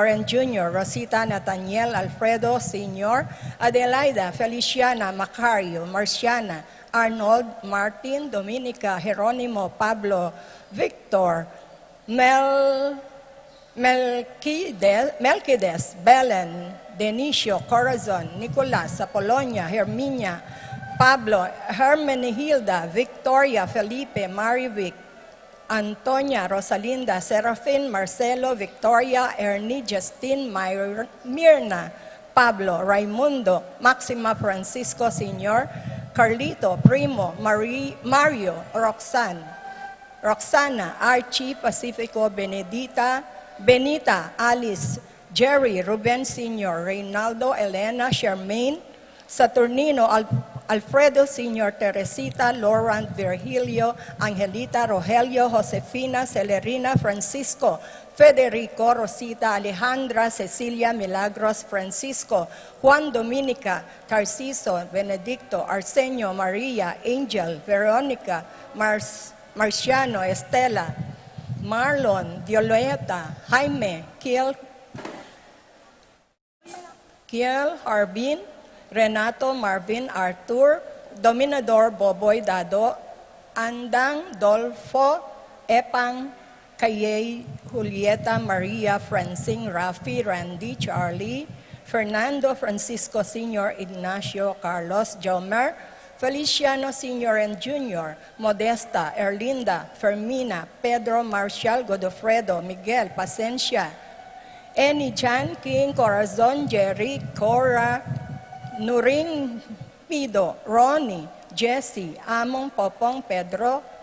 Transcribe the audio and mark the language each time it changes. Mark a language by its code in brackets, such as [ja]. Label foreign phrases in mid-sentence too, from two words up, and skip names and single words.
[en] and Jr., Rosita, Nathaniel, Alfredo Sr., Adelaida, Feliciana, Macario, Marciana, Arnold, Martin, Dominica, Jeronimo, Pablo, Victor, Melquides, Belen, Denicio, Corazon, Nicolas, Apolonia, Herminia, Pablo, Hermenegilda, Victoria, Felipe, Marivic, Antonia, Rosalinda, Serafin, Marcelo, Victoria, Ernie, Justine, Mirna, Pablo, Raimundo, Maxima, Francisco, Sr., Carlito, Primo, Mario, Roxana, Archie, Pacifico, Benita, Alice, Jerry, Ruben Sr., Reynaldo, Elena, Charmaine, Saturnino, Alfredo Sr., Teresita, Laurent, Virgilio, Angelita, Rogelio, Josefina, Celerina, Francisco, Federico, Rosita, Alejandra, Cecilia, Milagros, Francisco, Juan Dominica, Tarciso, Benedicto, Arsenio, Maria, Angel, Veronica, Marciano, Estela, Marlon, Violeta, Jaime, Kiel, Harbin, Renato, Marvin, Arthur, Dominador, Boboy, Dado, Andang, Dolfo, Epang, Kayay, Julieta, Maria, Francine, Rafi, Randy, Charlie, Fernando, Francisco Sr., Ignacio, Carlos, Jomer, Feliciano Sr. and Jr., Modesta, Erlinda, Fermina, Pedro, Marcial, Godofredo, Miguel, Pasencia, Eni, Chan, King, Corazon, Jerry, Cora, Nuring, Pido, Ronnie, Jesse, Among, Popong, Pedro,